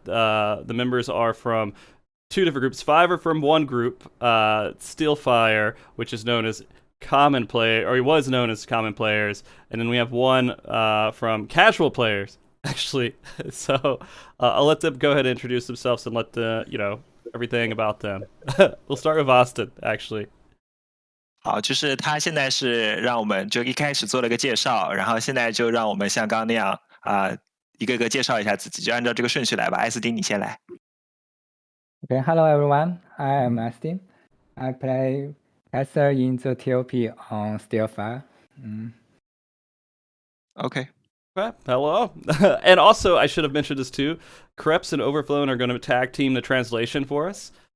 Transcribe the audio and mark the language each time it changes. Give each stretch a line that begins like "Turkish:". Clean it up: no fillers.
English: The members are from two different groups. 5 are from one group, Steelfire, which is known as Common Play, or he was known as Common Players, and then we have one from Casual Players, actually. So I'll let them go ahead and introduce themselves and let everything about them. We'll start with Austin, actually.
Chinese: 好，就是他现在是让我们就一开始做了个介绍，然后现在就让我们像刚刚那样一个个介绍一下自己，就按照这个顺序来吧。艾斯汀，你先来。
English: Okay, hello everyone. I am Astin. I play caster in the TOP on Steelfire. Okay. Hello. And also, I should have mentioned this too. Krebs and Overflown are going to tag team the translation for us.